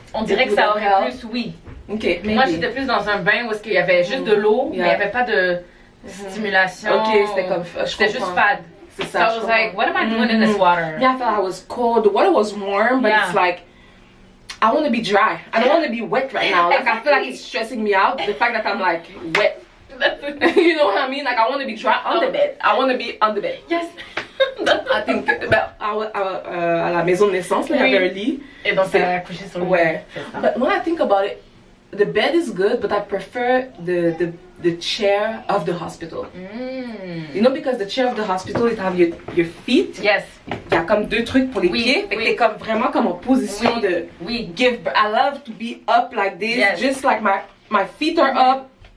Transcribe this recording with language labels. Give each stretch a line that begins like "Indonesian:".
French: On dirait que ça aurait plus
English: Okay,
French: moi j'étais plus dans un bain où il y avait juste de l'eau, mais il n'y avait pas de stimulation. Okay, c'était comme c'était juste fade. C'est
English: ça. So I was like, what am I doing in this water? Yeah, I thought I was cold. The water was warm, but it's like I want to be dry. I don't want to be wet right now. Like I feel like it's stressing me out. The fact that I'm like wet. You know what I mean? Like I want to be dry on the bed. I want to be on the bed. Yes. I think
French: à la maison de naissance, il y avait un lit. Et donc c'est accouché sur le lit.
English: But when I think about it, the bed is good, but I prefer the chair of the hospital. Because the chair of the hospital, it have your feet. Yes.
French: Il y a comme deux trucs pour les pieds. Fait que t'es comme vraiment comme en position de give.
English: I love to be up like this, just like my feet are up.